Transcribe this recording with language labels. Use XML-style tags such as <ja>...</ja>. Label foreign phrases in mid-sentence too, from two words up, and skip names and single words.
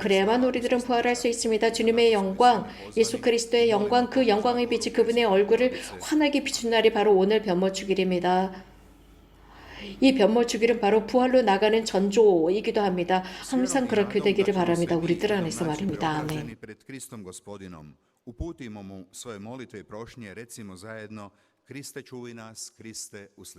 <ko>그래야만 우리들은 부활할 수 있습니다. 주님의 영광, 예수 그리스도의 영광, 그 영광의 빛이 그분의 얼굴을 환하게 비춘 날이 바로 오늘 변모주길입니다. 이 변모주길은 바로 부활로 나가는 전조이기도 합니다. 항상 그렇게 되기를 바랍니다. 우리들 안에서 말입니다. 아멘.</ko> <hr>Uputimo mu svoje molitve i prošnje, recimo zajedno: Kriste čuvaj nas, Kriste uslišaj.</hr>